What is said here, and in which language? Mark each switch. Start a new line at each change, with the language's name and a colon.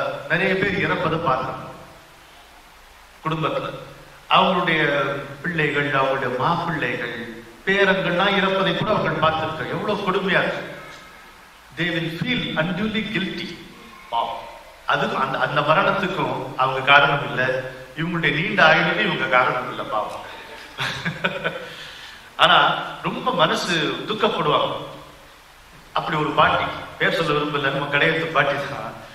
Tamil: நிறைய பேர் இறப்பதை பார்க்கணும் குடும்பத்துல. அவங்களுடைய பிள்ளைகள், அவங்களுடைய மாப்பிள்ளைகள், பேரங்கள்லாம் இறப்பதை கூட அவர்கள் பார்த்திருக்க. எவ்வளவு கொடுமையா இருக்கு.
English: They will feel unduly guilty.
Tamil: அது அந்த மரணத்துக்கும் அவங்க காரணம் இல்லை, இவங்களுடைய நீண்ட ஆயுளுக்கு இவங்க காரணம் இல்லை பாவம். ஆனா ரொம்ப மனசு துக்கப்படுவாங்க. அப்படி ஒரு பாட்டி, பேர் சொல்ல விரும்பல, நம்ம கடையத்து பாட்டி தான்.